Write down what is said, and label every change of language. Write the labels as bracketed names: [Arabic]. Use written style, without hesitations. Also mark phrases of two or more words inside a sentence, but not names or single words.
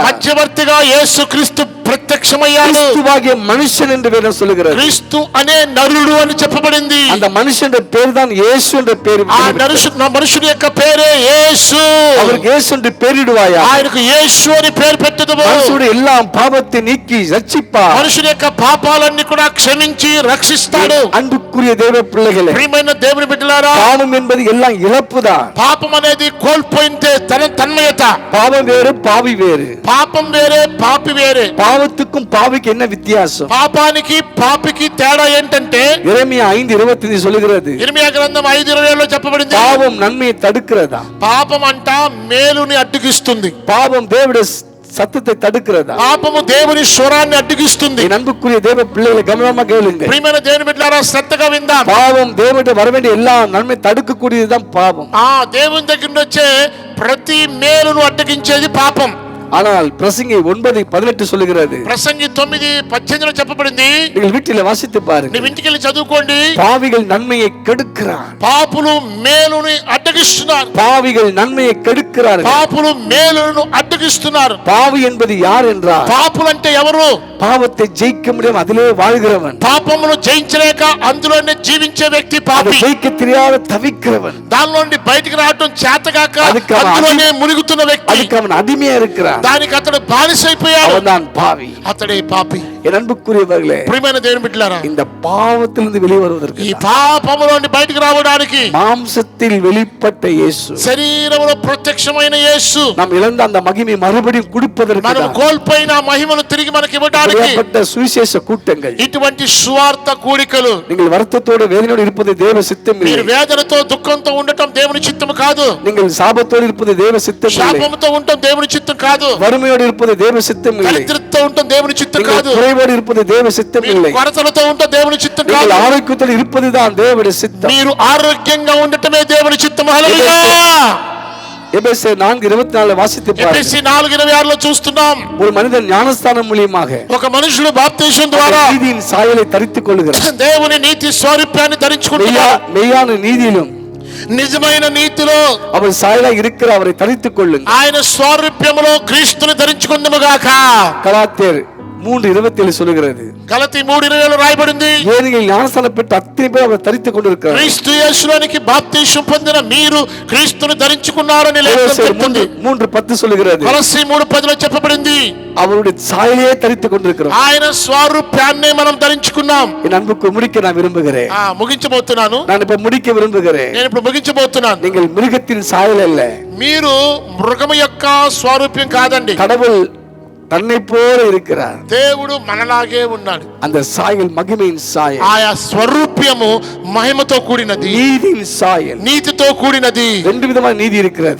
[Telugu] మధ్యవర్తిగా యేసు క్రీస్తు ప్రత్యక్షమయ్యాడు. [Tamil] கிறிஸ்துவாகிய மனுஷன் என்று வேதம் சொல்லுகிறது. [Telugu] క్రీస్తు అనే నరుడు అని చెప్పబడింది. [Tamil] அந்த மனுஷனுடைய பேர் தான் இயேசு என்ற பேர். [Telugu] ఆ మనుషుని యొక్క పేరే యేసు. [Tamil] அவருக்கு இயேசு என்று பேரிடுவாயா? [Telugu] ఆయనకు యేసు అని పేరు పెట్టదుము. [Tamil] மனுஷனுடைய எல்லா பாவத்தை நீக்கி ரட்சிப்பார். [Telugu] మనుషుని యొక్క పాపాలన్నీ కూడా క్షమించి రక్షిస్తాడు. [Tamil] அன்புக்குரிய தேவ பிள்ளைகளே, [Telugu] ప్రియమైన దేవుని బిడ్డలారా, [Tamil] பாவம் என்பது எல்லாம் இழப்புதான். [Telugu] పాపం అనేది కోల్పోయింటే తన్మయత. [Tamil] பாவம் வேறு, பாவி வேறு. [Telugu] పాపం వేరే, పాపి వేరే. [Tamil] பாவத்துக்கும் பாவிக்கு என்ன வித்தியாசம்? [Telugu] పాపానికి పాపికి తేడా ఏంటంటే, [Tamil] எரேமியா 5:25 சொல்லுகிறது, [Telugu] ఇర్మియా గ్రంథం 5:20లో చెప్పబడింది, [Tamil] பாவம் நன்மையை தடுக்கிறதா? [Telugu] పాపం అంట మేలుని అడ్డుగిస్తుంది. [Tamil] பாவம் தேவனுடைய சத்தத்தை தடுக்கிறதா? [Telugu] పాపము దేవుని స్వరాన్ని అడ్డుగిస్తుంది. [Tamil] என் அன்புக்குரிய தேவ பிள்ளைகளை கவனமா கேளுங்க. [Telugu] ప్రియమైన దేవుని బిడ్డలారా, శ్రద్ధగా విందాం. [Tamil] பாவம் தேவனுடைய வர வேண்டிய எல்லா நன்மை தடுக்கக்கூடியதுதான் பாவம். [Telugu] దేవుని దగ్గర నుంచి వచ్చే ప్రతి మేలును అడ్డగించేది పాపం. [Tamil] ஆனால் பிரசங்கி 9:18 சொல்லுகிறது, [Telugu] ప్రసంగి 9:18లో చెప్పబడింది, [Tamil] நீங்கள் வீட்டில வாசித்து பாருங்க, [Telugu] నీ ఇంటికి వెళ్ళి చదువుకోండి. [Tamil] பாவிகள் நன்மையை கெடுக்கிறார். [Telugu] పాపులు మేలుని అడ్డగిస్తున్నారు. [Tamil] பாவிகள் நன்மையை கெடுக்கிறார்கள். [Telugu] పాపులు మేలును అడ్డగిస్తున్నారు. [Tamil] பாவி என்பது யார் என்றால், [Telugu] పాపులు అంటే ఎవరు? [Tamil] பாவத்தை ஜெயிக்க முடியாம அதிலே வாழ்கிறவன், [Telugu] పాపమును జయించలేక అందులోనే జీవించే వ్యక్తి [Tamil] அதை [Telugu] పాపి. [Tamil] ஜெயிக்க தெரியாத தவிக்கிறவன், [Telugu] దానిలో నుండి బయటికి రావడం చేతగాక [Tamil] அதுக்கு [Telugu] అందులోనే మునిగుతున్న వ్యక్తి, [Tamil] அதுக்கு அவன் அடிமையா இருக்கிறான், [Telugu] దానికి అతడు బానిసైపోయాడు. [Tamil] அவன்தான் பாவி. [Telugu] అతడే పాపి. [Tamil] என் அன்புக்குரியவர்களே, [Telugu] ప్రియమైన దేవుని బిడ్డలారా, [Tamil] இந்த பாவத்திலிருந்து வெளியே வருவதற்கு [Telugu] ఈ పాపములో నుండి బయటికి రావడానికి [Tamil] மாம்சத்தில் வெளிப்பட்ட இயேசு, [Telugu] శరీరములో ప్రత్యక్షమైన యేసు, [Tamil] நாம் இழந்த அந்த మహిமை மறுபடியும் கொடுப்பதற்கு [Telugu] మనం కోల్పోయిన మహిమను తిరిగి మనకి ఇవ్వడానికి [Tamil] சுவிசேஷ கூட்டங்கள், [Telugu] ఇటువంటి సువార్త కూడికలు. [Tamil] நீங்கள் வருத்தத்தோடு வேதனையோடு இருப்பது தேவ சித்தம் [Telugu] మీరు [Tamil] இல்லை. [Telugu] వేదనతో దుఃఖంతో ఉండటం దేవుని చిత్తము కాదు. [Tamil] நீங்கள் சாபத்தோடு இருப்பது தேவ சித்தம் இல்லை. [Telugu] శాపముతో ఉండటం దేవుని చిత్తం కాదు. [Tamil] வறுமையோடு இருப்பது தேவ சித்தம் இல்லை. [Telugu] దరిద్రతతో ఉండటం దేవుని చిత్తం [Tamil] நீங்கள் [Telugu] కాదు. [Tamil] குறைவோடு இருப்பது தேவ சித்தம் இல்லை. [Telugu] కొరతలతో ఉండటం దేవుని చిత్తం [Tamil] நீங்கள் [Telugu] కాదు. [Tamil] ஆரோக்கியத்தோடு இருப்பதுதான் தேவனுடைய சித்தம். [Telugu] మీరు ఆరోగ్యంగా ఉండటమే దేవుని చిత్తం. హల్లెలూయా. [Tamil] எபேசியர் 4:24 வாசித்து பாருங்கள். [Telugu] ఎఫెసీ 4:26లో చూస్తున్నాం, [Tamil] ஒரு மனிதன் ஞானஸ்தானம் மூலமாக [Telugu] ఒక మనుషుడు బాప్తిసం ద్వారా [Tamil] நீதியின் சாயலை தரித்துக் கொள்கிறார். [Telugu] దేవుని నీతి స్వరూపాన్ని ధరించుకుంటున్నాడు. [Tamil] மெய்யான நீதியிலும் [Telugu] నిజమైన నీతిలో [Tamil] அவர் சாயலாக இருக்கிற அவரை தரித்துக் கொள்ளுங்கள். [Telugu] ఆయన స్వరూప్యములో క్రీస్తుని ధరించుకుందుముగాక. [Tamil] கலாத்தியர் 3:27 சொல்லுகிறது, [Telugu] గలతీ 3:20లో రాయబడింది, [Tamil] ஏனெனில் ஞானஸ்தானம் பெற்ற அத்தனை பேர் அவர் தரித்துக் கொண்டிருக்கிறார். [Telugu] క్రీస్తు యేసులోనికి బాప్తిసం పొందిన మీరు క్రీస్తుని ధరించుకున్నారని లేఖనం చెప్తుంది. [Tamil] 3:10 சொல்லுகிறது, [Telugu] కొలస్సీ 3:10లో చెప్పబడింది, [Tamil] அவருடைய சாயலையே தரித்துக் கொண்டிருக்கிறோம். [Telugu] ఆయన స్వరూపాన్నే మనం ధరించుకున్నాం. [Tamil] என் அன்புக்கு முடிக்க நான் விரும்புகிறேன். [Telugu] ముగించబోతున్నాను. [Tamil] நான் இப்ப முடிக்க விரும்புகிறேன். [Telugu] నేను ఇప్పుడు ముగించబోతున్నాను. [Tamil] நீங்கள் மிருகத்தின் சாயல் அல்ல. [Telugu] మీరు మృగము యొక్క స్వరూప్యం కాదండి. [Tamil] கடவுள் தன்னை போல இருக்கிறார். [Telugu] దేవుడు మనలాగే ఉన్నాడు. [Tamil] அந்த சாயல் மகிமையின் சாயல், [Telugu] ఆయా స్వరూప్యము మహిమతో కూడినది, [Tamil] நீதியின் சாயல். [Telugu] నీతితో కూడినది. [Tamil] ரெண்டு விதமான நீதி இருக்கிறது.